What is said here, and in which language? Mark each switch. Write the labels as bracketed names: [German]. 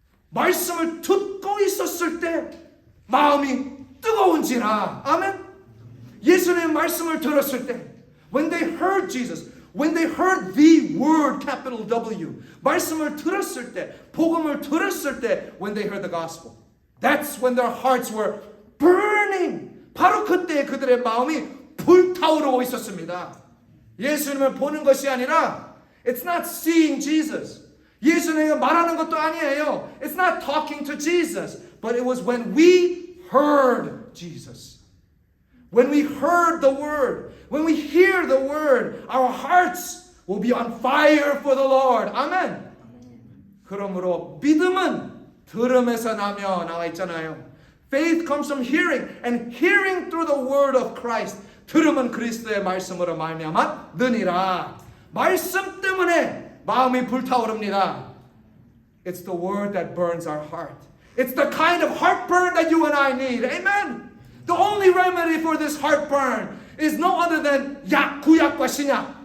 [Korean] 말씀을 듣고 있었을 때 마음이 뜨거운지라. 아멘. 예수님의 말씀을 들었을 때, [English] when they heard Jesus, when they heard the word, capital W, [Korean] 말씀을 들었을 때, 복음을 들었을 때, [English] when they heard the gospel, that's when their hearts were burning. [Korean] 바로 그때 그들의 마음이 불타오르고 있었습니다. 예수님을 보는 것이 아니라, [English] it's not seeing Jesus. [Korean] 예수님이 말하는 것도 아니에요. [English] It's not talking to Jesus, but it was when we heard Jesus. When we heard the word, when we hear the word, our hearts will be on fire for the Lord. [Korean] 아멘. 그러므로 믿음은 들음에서 나며 나와 있잖아요. [English] Faith comes from hearing, and hearing through the word of Christ. [Korean] 들음은 그리스도의 말씀으로 말미암아 느니라. 말씀 때문에 마음이 불타오릅니다. [English] It's the word that burns our heart. It's the kind of heartburn that you and I need. Amen. The only remedy for this heartburn is no other than [Korean] 약, 구약과 신약.